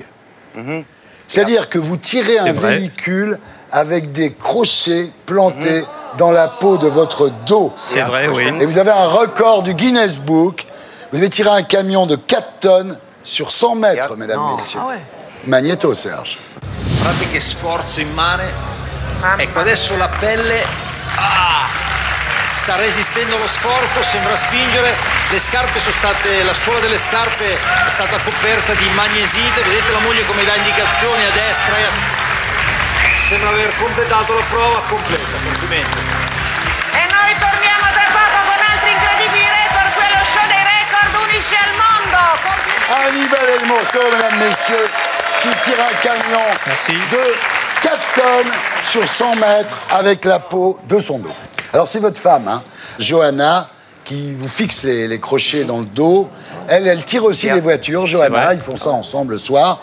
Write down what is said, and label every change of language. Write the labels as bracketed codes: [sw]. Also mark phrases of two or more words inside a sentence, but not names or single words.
[fr] C'est-à-dire que vous tirez un véhicule avec des crochets plantés dans la peau de votre dos. C'est vrai, oui. Et vous avez un record du Guinness Book. Vous avez tiré un camion de 4 tonnes sur 100 mètres, mesdames et messieurs. Magnéto, Serge. [it] Pratiche sforzo immane. Ecco, adesso la pelle sta resistendo allo sforzo, sembra spingere. Le scarpe sono state, la suola delle scarpe è stata coperta di magnesite. Vedete la moglie come dà indicazioni a destra. Sembra aver completato la prova completa. Complimenti. E noi torniamo tra poco con altri incredibili record, quello show dei record unici al mondo. [fr] Hannibal Elmoto, mesdames, messieurs, qui tire un camion de 4 tonnes sur 100 mètres avec la peau de son dos. Alors c'est votre femme, hein, Johanna, qui vous fixe les crochets dans le dos. Elle tire aussi les voitures, Johanna, ils font ça ensemble le soir.